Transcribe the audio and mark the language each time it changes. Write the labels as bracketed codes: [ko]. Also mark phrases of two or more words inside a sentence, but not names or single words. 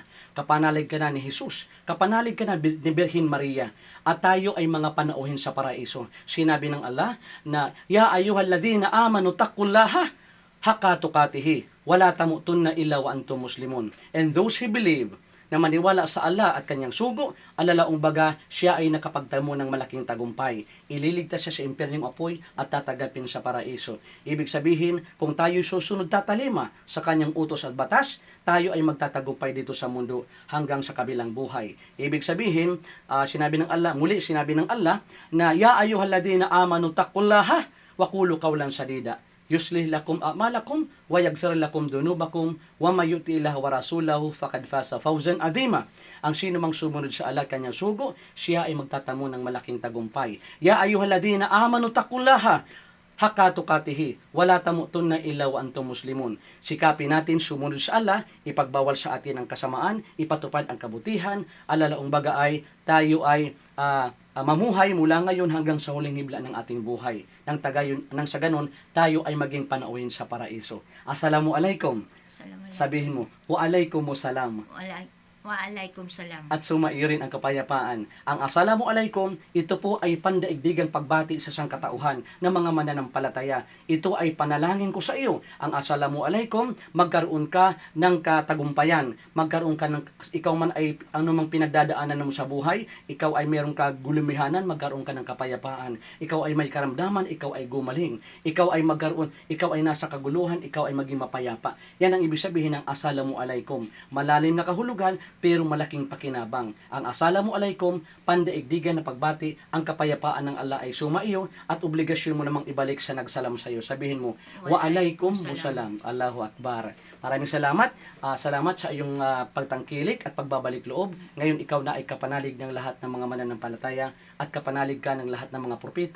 [tl] Kapanalig ka na ni Jesus, kapanalig ka na ni Birhen Maria, at tayo ay mga panauhin sa paraiso. Sinabi ng Allah na, [ar] يا أيها الذين آمنوا اتقوا الله حق تقاته ولا تموتن إلا وأنتم مسلمون. [en] And those who believe, [tl] na maniwala sa Allah at kanyang sugo, alalaong baga siya ay nakapagtamo ng malaking tagumpay. Ililigtas siya sa impyernong apoy at tatagapin sa paraiso. Ibig sabihin, kung tayo susunod tatalima sa kanyang utos at batas, tayo ay magtatagumpay dito sa mundo hanggang sa kabilang buhay. Ibig sabihin, sinabi ng Allah na, [ar] يا أيها الذين آمنوا اتقوا الله وقولوا قولا سديدا. يصلح لكم أعمالكم ويغفر لكم ذنوبكم ومن يطع الله ورسوله فقد فاز فوزا عظيما. [tl] Ang sino mang sumunod sa Allah kanyang sugo, siya ay magtatamo ng malaking tagumpay. [ar] يا أيها الذين آمنوا اتقوا الله حق تقاته ولا تموتن إلا وأنتم مسلمون. [tl] Sikapin natin sumunod sa Allah, ipagbawal sa atin ang kasamaan, ipatupad ang kabutihan, alalaong baga ay tayo ay mamuhay mula ngayon hanggang sa huling hibla ng ating buhay. Nang sa ganon, tayo ay maging panauhin sa paraiso. Assalamualaikum. Sabihin mo, [ar] وعليكم السلام. [tl] Waalaikumsalam. At sumairin ang kapayapaan. Ang assalamualaikum, ito po ay pandaigdigang pagbati sa sangkatauhan ng mga mananampalataya. Ito ay panalangin ko sa iyo. Ang assalamualaikum, magkaroon ka ng katagumpayan. Magkaroon ka ng, ikaw man ay anumang pinagdadaanan mo sa buhay, ikaw ay mayroong kagulumihanan, magkaroon ka ng kapayapaan. Ikaw ay may karamdaman, ikaw ay gumaling. Ikaw ay nasa kaguluhan, ikaw ay maging mapayapa. Yan ang ibig sabihin ng assalamualaikum. Malalim na kahulugan, pero malaking pakinabang. Ang assalamualaikum, pandaigdigan na pagbati, ang kapayapaan ng Allah ay sumaiyo at obligasyon mo namang ibalik sa nagsalam sa iyo. Sabihin mo, [ar] وعليكم السلام. الله أكبر. [tl] Maraming salamat. Salamat sa iyong pagtangkilik at pagbabalik loob. Ngayon ikaw na ay kapanalig ng lahat ng mga mananampalataya at kapanalig ka ng lahat ng mga propeta.